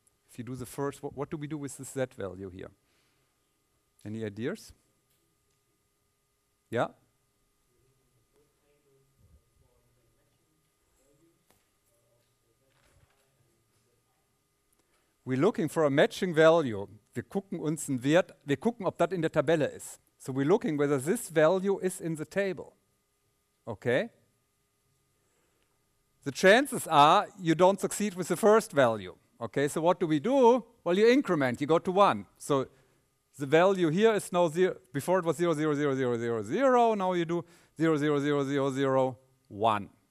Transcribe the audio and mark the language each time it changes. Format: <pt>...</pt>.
<en>If you do the first, what do we do with this Z value here? Any ideas? Yeah? We're looking for a matching value.</en> <de>Wir gucken uns einen Wert, wir gucken, ob das in der Tabelle ist.</de> <en>So we're looking whether this value is in the table. Okay? The chances are you don't succeed with the first value. Okay, so what do we do? Well, you increment, you go to 1. So the value here is now 0. Before it was 0, 0, 0, 0, 0, 0. Now you do 0, 0, 0, 0, 0, 1.</en>